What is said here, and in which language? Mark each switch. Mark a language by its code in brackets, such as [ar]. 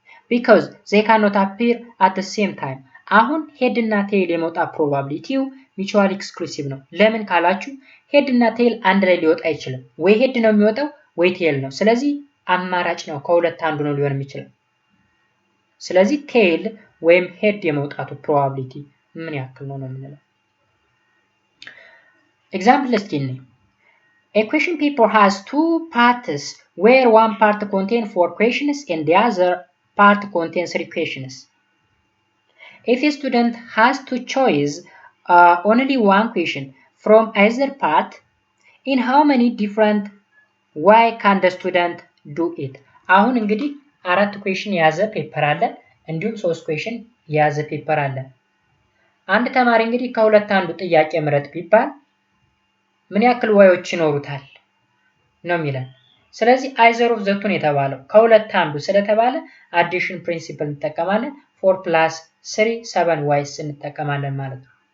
[en] because they cannot appear at the same time [am] አሁን ሄድ እና ቴል የመውጣት ፕሮባቢሊቲው ሚቹዋሊ ኤክስክሉሲቭ ነው። ለምን ካላችሁ ሄድ እና ቴል አንድ ላይ ሊወጣ አይችልም። ወይ ሄድ ነው የሚወጣው ወይ ቴል ነው። ስለዚህ አማራጭ ነው፣ ከሁለት አንዱ ነው ሊሆን የሚችለው። ስለዚህ ቴል ወይም ሄድ የመውጣቱ ፕሮባቢሊቲ ምን ያክል ነው ነው የምንለው። ኤግዛምፕል እስኪ እንይ። [en] A question paper has two parts where one part contains 4 questions and the other part contains 3 questions. If a student has to choose only one question from either part, in how many different way can the student do it? [am] አሁን እንግዲህ 4 question የያዘ ፔፐር አለ፣ እንዲሁም 3 question የያዘ ፔፐር አለ። አንድ ተማሪ እንግዲህ ከሁለት አንዱ ጥያቄ ምረጥ ቢባል ምን ያክል ዋዮች ይኖሩታል ነው የሚለን። ስለዚህ አይዘር ኦፍ ዘቱን የተባለው ከሁለት አንዱ ስለተባለ አዲሽን ፕሪንሲፕል እንጠቀማለን። 4 + 3 7 ዋይስ እንጠቀማለን ማለት ነው።